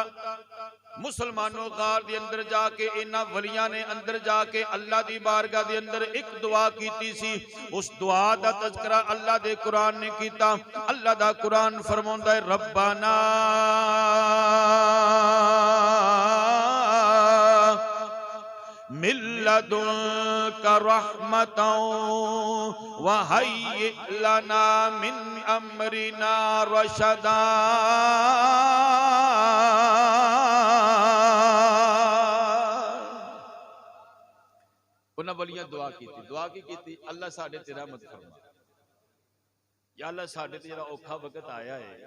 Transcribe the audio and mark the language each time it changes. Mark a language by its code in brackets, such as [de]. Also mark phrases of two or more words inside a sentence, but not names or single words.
[pa] مسلمانو غار دے اندر جاکے انہاں ولیاں نے اندر جاکے اللہ دی بارگاہ دے اندر ایک دعا کیتی سی. اس دعا دا تذکرہ اللہ دے قرآن نے کیتا. اللہ دا قرآن فرماندا ہے, [ar] ربنا من لدنك رحمة وهيئ لنا من أمرنا رشدا. [pa] انہاں ولیاں دعا کی اللہ ساڈے تے رحمت فرما، یا اللہ ساڈے تے ذرا اوکھا وقت آیا ہے.